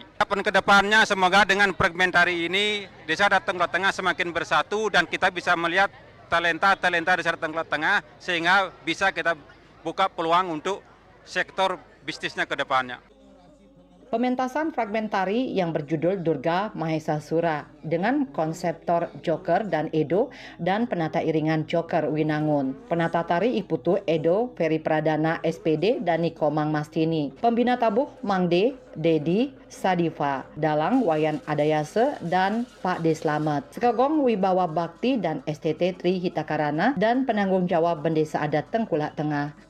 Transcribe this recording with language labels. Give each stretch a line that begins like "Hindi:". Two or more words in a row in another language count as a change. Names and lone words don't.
Indonesian: Harapan kedepannya semoga dengan fragmentari ini Desa Adat Tengkulak Tengah semakin bersatu dan kita bisa melihat talenta Desa Adat Tengkulak Tengah sehingga bisa kita buka peluang untuk sektor bisnisnya ke depannya. Pementasan fragmentari yang berjudul Durga Mahesasura dengan konseptor Joker dan Edo dan penata iringan Joker Winangun. Penata tari Iputu Edo Ferry Pradana SPD dan Nikomang Mastini. Pembina tabuh Mangde Dedi Sadifa, Dalang Wayan Adayase dan Pak D. Slamet, Sekogong Wibawa Bakti dan STT Tri Hitakarana dan penanggung jawab Bendesa Adat Tengkulak Tengah.